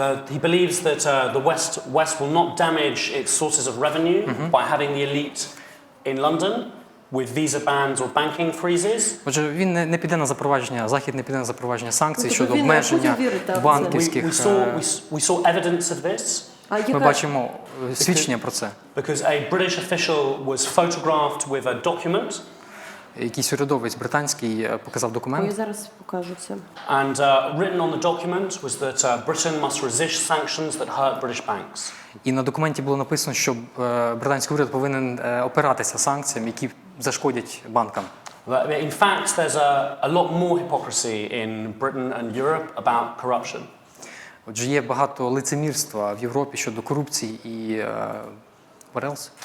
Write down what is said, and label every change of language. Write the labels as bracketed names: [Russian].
[English] He believes that the West will not damage its sources of revenue by having the elite in London with visa bans or banking freezes. [Ukrainian] Отже, він не піде на запровадження, Захід не піде на запровадження санкцій щодо обмеження банківських. [English] We saw evidence of this. [Ukrainian] Ми бачимо свідчення про це. [English] Because a British official was photographed with a document. [Ukrainian] Якийсь урядовець британський показав документ. Я зараз покажу це. [English] And written on the document was that Britain must resist sanctions that hurt British banks. [Ukrainian] І на документі було написано, що британський уряд повинен опиратися санкціям, які зашкодять банкам. [English] In fact, there's a lot more hypocrisy in Britain and Europe about corruption. [Ukrainian] Отже, є багато лицемірства в Європі щодо корупції і [English] what else?